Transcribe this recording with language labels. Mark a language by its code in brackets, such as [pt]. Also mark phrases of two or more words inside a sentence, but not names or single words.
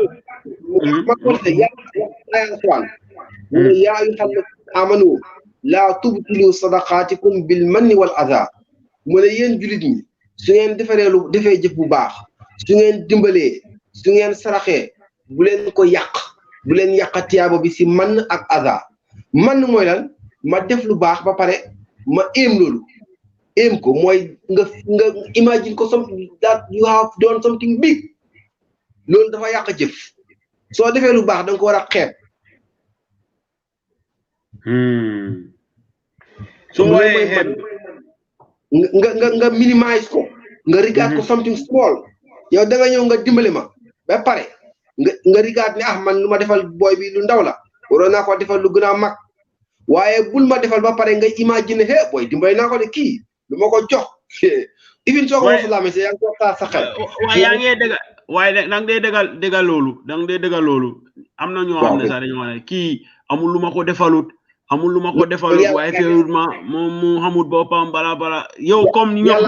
[ar] يا أيها الذين آمنوا لا تبطلوا صدقاتكم بالمن والأذى [wo] mu ne yéen jullit ñi su ngeen defee jëf bu baax su ngeen dimbalee su ngeen saraxee bu leen ko yàq bu leen yàq tiyaaba bi si man ak adha man mooy lan ma def lu baax ba pare ma loolu ko mooy nga imagine ko [en] something that you have done something big [wo] loolu dafa yàq jëf soo defee lu baax da nga ko war a xeeb. soo waaye xeeb nga minimize ko nga regard ko [en] something small [wo] yow da nga ñëw nga dimbale ma ba pare nga regard ne man lu ma defal booy bi lu ndaw la waroon naa ko defal lu gën a mag waaye bul ma defal ba pare nga imagine booy dimbale naa ko de kii lu ma ko jox even soo ko wasalaamee si yaa ngi ko xaar sa xel. waaye yaa ngi dëgg waaye dang dee dëggal loolu am na ñoo xam ne sax dañoo wax ne kii amul lu ma ko defalut waaye feewut ma moom mu xamut boppam bala yow comme ñoom